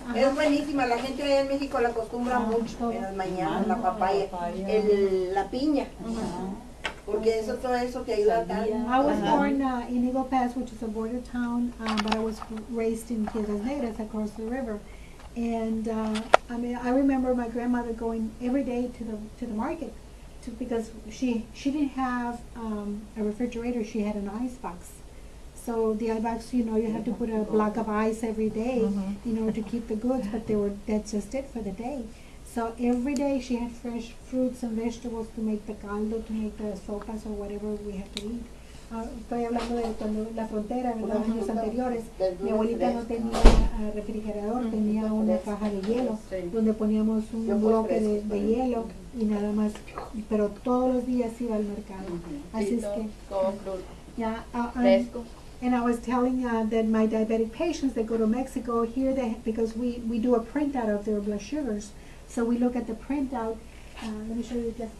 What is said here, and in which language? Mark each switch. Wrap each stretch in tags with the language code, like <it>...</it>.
<es>es buenísima, la gente allá en México la acostumbra mucho en las mañanas, la papaya, la piña, porque todo eso te ayuda tanto.</es> <en>I was born in Eagle Pass, which is a border town, but I was raised in Piedras Negras across the river. And I remember my grandmother going every day to the market, because she didn't have a refrigerator. She had an ice box. So the ice box, you have to put a block of ice every day, to keep the goods. But that's just it for the day. So every day she had fresh fruits and vegetables to make the caldo, to make the sopas or whatever we had to eat.</en> <es>Estoy hablando de cuando la frontera, ¿verdad? Años anteriores, mi abuelita no tenía refrigerador, tenía una caja de hielo donde poníamos un bloque de hielo y nada más, pero todos los días iba al mercado. Así es que,</es> <en>yeah, and I was telling that my diabetic patients that go to Mexico here, because we do a printout of their blood sugars, so we look at the printout. Let me show you just.</en>